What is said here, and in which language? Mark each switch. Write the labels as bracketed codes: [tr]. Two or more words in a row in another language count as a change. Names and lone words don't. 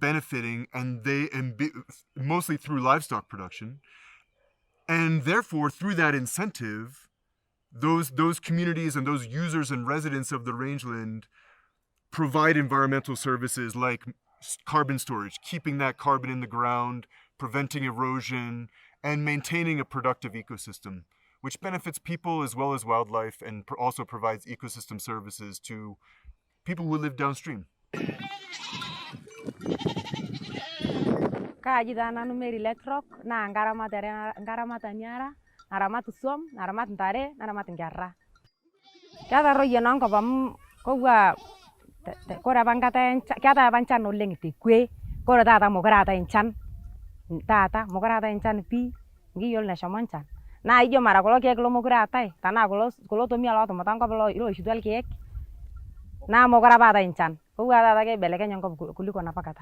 [en] benefiting, and mostly through livestock production, and therefore through that incentive, those communities and those users and residents of the rangeland provide environmental services like carbon storage, keeping that carbon in the ground, preventing erosion, and maintaining a productive ecosystem, which benefits people as well as wildlife, and also provides ecosystem services to people who live downstream. [mas] Kaji nanu Mary Litorock na ngaramata nyara, naramat suam, naramat ntare, naramat ngerra. Kata roye nangko pam kogwa kora bangata kata banchan oleng ti kwe kora tata mokarata enchan pi nkiyiolo neshomo nchan naa ijo mara kulo keek lomokure eetae tanaa kulo tomia lootumuta enkop loishutua irkeek naa mokure apa eetae nchan kou taata keibelekenye enkop kuliko enapa kata.